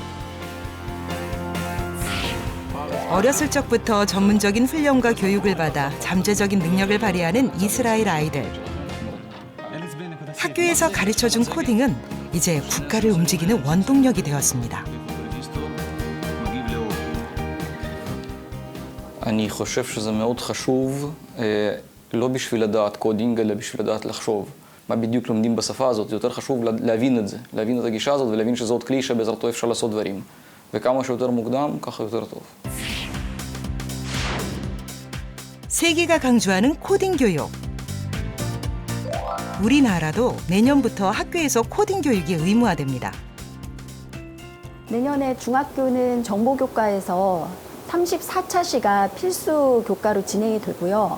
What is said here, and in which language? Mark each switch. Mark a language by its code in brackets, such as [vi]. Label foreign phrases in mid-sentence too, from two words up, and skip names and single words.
[ko] 어렸을 적부터 전문적인 훈련과 교육을 받아 잠재적인 능력을 발휘하는 이스라엘 아이들. 학교에서 가르쳐준 코딩은 이제 국가를 움직이는 원동력이 되었습니다. [he] אני חושב שזה מאוד חשוב, לא בשביל לדעת קודינג, אלא בשביל לדעת לחשוב. מה בדיוק לומדים בשפה הזאת, זה יותר חשוב להבין את זה, להבין את הגישה הזאת ולהבין שזה עוד כלי שבעזרתו אפשר לעשות דברים. וכמה שיותר מוקדם, ככה יותר טוב. [ko] 세계가 강조하는 코딩 교육. 우리나라도 내년부터 학교에서 코딩 교육이 의무화됩니다. 내년에 중학교는 정보교과에서 34차 시가 필수 교과로 진행이 되고요.